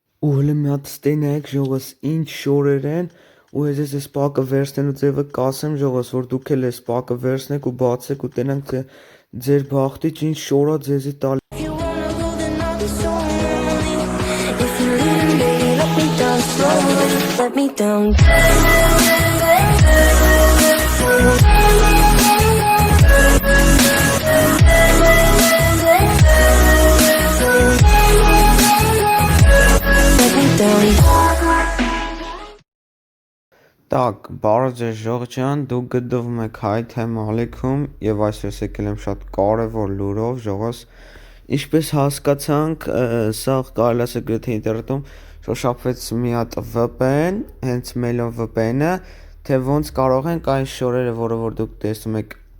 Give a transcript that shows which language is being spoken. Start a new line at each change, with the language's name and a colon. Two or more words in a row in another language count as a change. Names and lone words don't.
Armenian: ու հələ մի հատ ստենայք ժողովս ինչ շորեր են ու ես այս պակը վերցնելու ձևը կասեմ ժողովս որ դուք էլ այս պակը վերցնեք ու բացեք ու տենանք թե ձեր բախտից ինչ շորա ձեզի տալ
English: If you wanna go, then I'll be so lonely. If you're leaving, baby, let me down slowly. Let me down. Let me down.
Russian: Так,
Armenian: բարը ձեզ ժողջան, դուք գտնվում եք Հայթեմ ալիքում եւ այսօր եկել եմ շատ կարեւոր լուրով ժողոս ինչպես հասկացանք, սա կարելի է գրեթե ինտերնետում շոշափվեց մի հատ VPN, հենց Melon VPN-ը, թե ոնց կարող ենք այս շորերը, որը որ դուք տեսնում եք